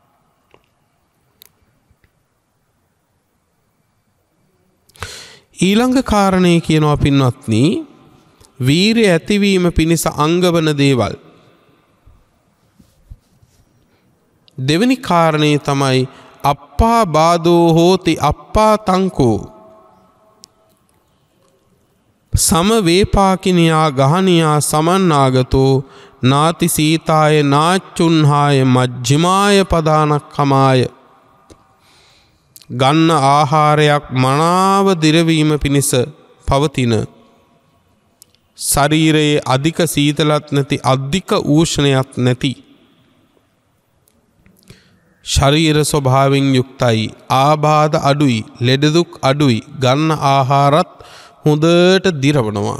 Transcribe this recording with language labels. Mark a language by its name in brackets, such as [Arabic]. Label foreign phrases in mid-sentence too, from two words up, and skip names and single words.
[Sinhala] ඊළඟ කාරණේ කියනවා පින්වත්නි වීරිය ඇතිවීම පිණිස අංගවන දේවල්. [Pali] දෙවෙනි කාරණේ තමයි අප්පා බාධෝ හෝති අප්පා තංකෝ සම වේපාකිනියා ගහනියා සමන්නාගතෝ නාති සීතාය නාච්චුන්හාය මජ්ජිමාය පදානක්කමාය. [Sinhala] ගන්න ආහාරයක් මනාව දිරවීම පිණිස පවතින ශරීරයේ අධික සීතලත් නැති අධික ඌෂණයක් නැති ශරීර ස්වභාවයෙන් යුක්තයි, ආබාධ අඩුයි, ලෙඩ දුක් අඩුයි, ගන්න ආහාරත් හොඳට දිරවනවා.